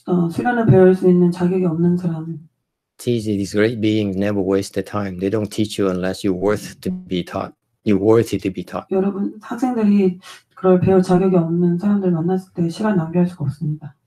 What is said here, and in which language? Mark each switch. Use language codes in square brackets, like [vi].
[ko] 수련을 배울 수 있는 자격이 없는 사람. [en] These great beings never waste their time. They don't teach you unless you're worth to be taught. You're worthy to be taught. [ko] 여러분 학생들이 그걸 배울 자격이 없는 사람들 만났을 때 시간 낭비할 수가 없습니다.